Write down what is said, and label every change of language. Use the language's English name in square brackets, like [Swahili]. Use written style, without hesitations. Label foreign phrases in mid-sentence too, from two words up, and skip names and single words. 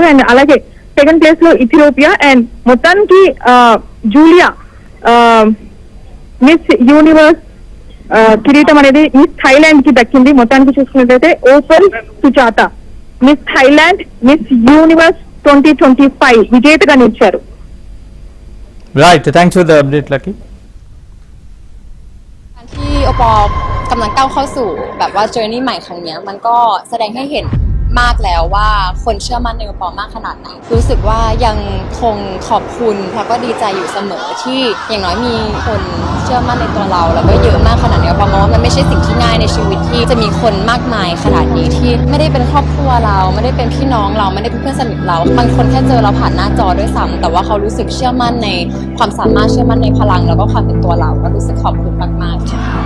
[Telugu] అండ్ అలాగే 2nd ప్లేస్ లో ఇథియోపియా అండ్ మొత్తానికి జూలియా మిస్ యూనివర్స్ కిరీటం అనేది మిస్ థాయిలాండ్ కి దక్కింది. మొత్తానికి చూసుకున్నట్లయితే ఓపల్ సుచాత మిస్ థాయిలాండ్ మిస్ యూనివర్స్ 2025 విజేతగా నిలిచారు. [English] Right, thanks for the update Lucky. [Thai] ที่โอปอกำลังก้าวเข้าสู่แบบว่า journey ใหม่ครั้งนี้มันก็แสดงให้เห็นมากแล้วว่าคนเชื่อมั่นในโอปอมากขนาดไหน รู้สึกว่ายังคงขอบคุณแล้วก็ดีใจอยู่เสมอที่อย่างน้อยมีคนเชื่อมั่นในตัวเราแล้วก็เยอะมากขนาดนี้โอปอมองว่ามันไม่ใช่สิ่งที่ง่ายในชีวิตที่จะมีคนมากมายขนาดนี้ที่ไม่ได้เป็นครอบครัวเราไม่ได้เป็นพี่น้องเราไม่ได้เป็นเพื่อนสนิทเราบางคนแค่เจอเราผ่านหน้าจอด้วยซ้ำแต่ว่าเขารู้สึกเชื่อมั่นในความสามารถเชื่อมั่นในพลังแล้วก็ความเป็นตัวเราก็รู้สึกขอบคุณมากๆค่ะ